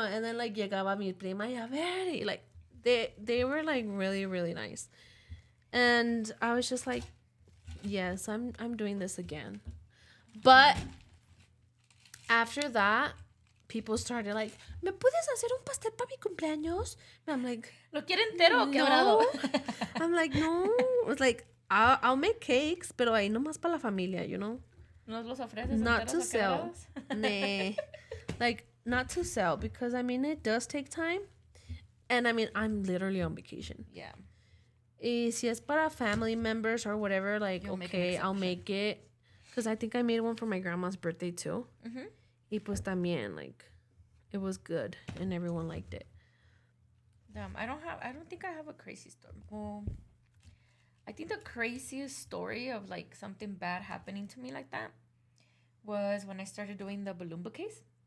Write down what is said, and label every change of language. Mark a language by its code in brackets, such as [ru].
[en] And then, like, [es] llegaba mi prima y a ver, y, [en] like, they were, like, really, really nice. And I was just like, yes, I'm doing this again. But after that, people started like, [es] ¿me puedes hacer un pastel para mi cumpleaños? [en] And I'm like, [es] ¿Lo quiere entero o quebrado? [en] no. I'm like, no. It's like, I'll make cakes, [es] pero ahí nomás para la familia, [en] you know? [es] ¿Nos los ofreces [en] Not [es] enteros [en] to [es] o [en] sell. [es] quebrados? [en] Nah. Like, not to sell, because, I mean, it does take time. And, I mean, I'm literally on vacation. Yeah. [es] Y si es para [en] family members or whatever, like, You'll make an okay, I'll exception. make it. Because I think I made one for my grandma's birthday, too. Mm-hmm. [es] Y pues también, [en] like, it was good. And everyone liked it. I don't think I have a crazy story. Well, I think the craziest story of, like, something bad happening to me like that was when I started doing the balloon bouquets.